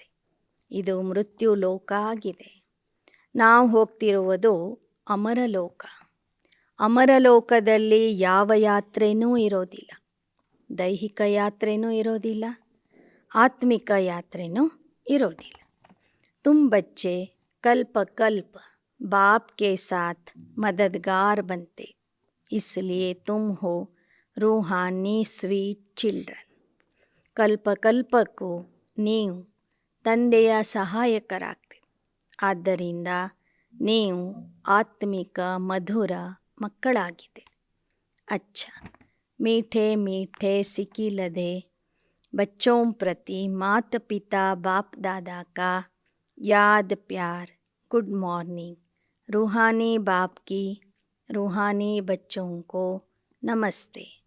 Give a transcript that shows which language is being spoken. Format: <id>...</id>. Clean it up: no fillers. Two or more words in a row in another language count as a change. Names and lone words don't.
<kn>ಇದು ಮೃತ್ಯುಲೋಕ ಆಗಿದೆ. ನಾವು ಹೋಗ್ತಿರುವುದು ಅಮರಲೋಕ. ಅಮರಲೋಕದಲ್ಲಿ ಯಾವ ಯಾತ್ರೆನೂ ಇರೋದಿಲ್ಲ. ದೈಹಿಕ ಯಾತ್ರೆನೂ ಇರೋದಿಲ್ಲ, ಆತ್ಮಿಕ ಯಾತ್ರೆನೂ ಇರೋದಿಲ್ಲ.</kn> <hi>तुम बच्चे कल्प कल्प बाप के साथ मददगार बनते, इसलिए तुम हो रूहानी</hi> <en>sweet children.</en> <kn>ಕಲ್ಪ ಕಲ್ಪಕ್ಕೂ ನೀವು ತಂದೆಯ ಸಹಾಯಕರಾಗ್ತೀರಿ. ಆದ್ದರಿಂದ ನೀವು ಆತ್ಮಿಕ ಮಧುರ ಮಕ್ಕಳಾಗಿದ್ದೀರಿ.</kn> <hi>अच्छा मीठे मीठे सिकिलधे बच्चों प्रति माता पिता बाप दादा का याद प्यार.</hi> <en>good morning.</en> <hi>रूहानी बाप की रूहानी बच्चों को नमस्ते.</hi>